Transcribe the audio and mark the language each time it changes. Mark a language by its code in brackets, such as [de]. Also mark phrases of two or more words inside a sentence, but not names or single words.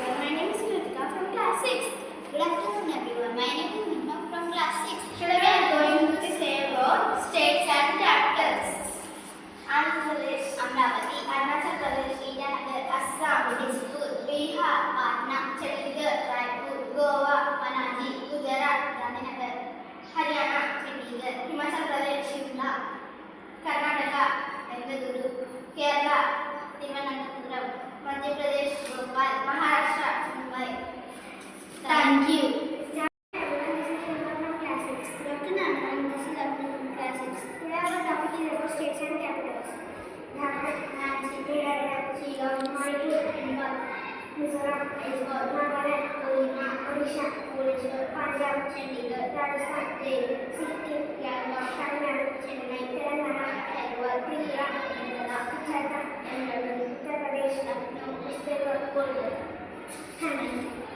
[en] name is Kritika from class 6. Good afternoon everyone. My name is Nima from class 6. Today we are going to say about states and capitals. Andhra Pradesh, Amravati, Arunachal Pradesh, Itanagar, Assam, Disipur, Bihar, Patna, Chandigarh, Raipur, Goa, Panaji, Gujarat, Gandhinagar, Haryana, Chandigarh, Himachal Pradesh, Shimla, Karnataka, Bengaluru, Kerala, Thiruvananthapuram, Madhya Pradesh, Bhopal, Maharashtra, Mumbai. Thank you. Today our topic is about states and capitals. Jharkhand, Ranchi, Bihar, Shillong, Manipur, Bengal, Mizoram, Nagaland, Odisha, Bhubaneswar, Punjab, Chandigarh, Rajasthan, Delhi, Sikkim, Kerala, Tamil Nadu, Chennai, Telangana, Hyderabad, Tripura, Andhra, Jharkhand, Uttar Pradesh, Lucknow, West Bengal, Kolkata. Thank you.